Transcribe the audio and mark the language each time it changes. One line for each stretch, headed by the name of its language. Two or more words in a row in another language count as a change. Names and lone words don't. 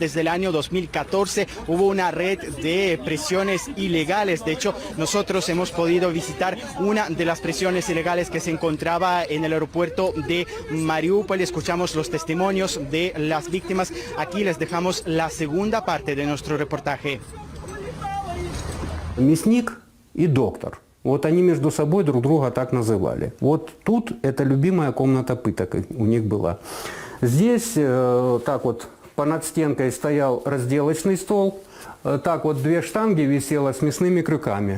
Spanish: Desde el año 2014 hubo una red de prisiones ilegales. De hecho, nosotros hemos podido visitar una de las prisiones ilegales que se encontraba en el aeropuerto de Mariupol. Escuchamos los testimonios de las víctimas. Aquí les dejamos la segunda parte de nuestro reportaje.
Russian: Мясник и доктор. Вот они между собой друг друга так называли. Вот тут это любимая комната пыток у них была. Здесь так вот по над стенкой стоял разделочный стол. Так вот 2 штанги висело с мясными крюками.